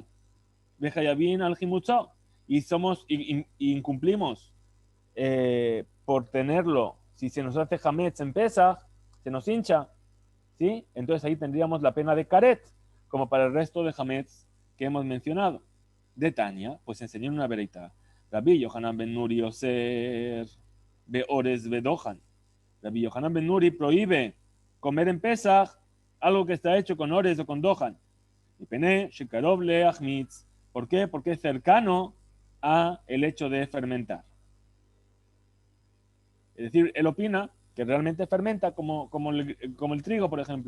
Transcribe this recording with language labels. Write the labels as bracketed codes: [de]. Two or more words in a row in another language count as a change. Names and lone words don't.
[he] וחייבין על חימוצו, [es] y incumplimos por tenerlo, si se nos hace hametz en Pesach, se nos hincha, ¿sí? Entonces ahí tendríamos la pena de karet, como para el resto de hametz que hemos mencionado. De Tania, pues enseñó una vereita. [he] רבי יוחנן בן נורי אוסר באורז בדוחן. [es] Rabbi Yohanan ben Nuri prohíbe comer en Pesach algo que está hecho con ores o con dohan. [he] ומפני שקרוב להחמיץ. [es] ¿Por qué? Porque es cercano a el hecho de fermentar. Es decir, él opina que realmente fermenta como el trigo, por ejemplo.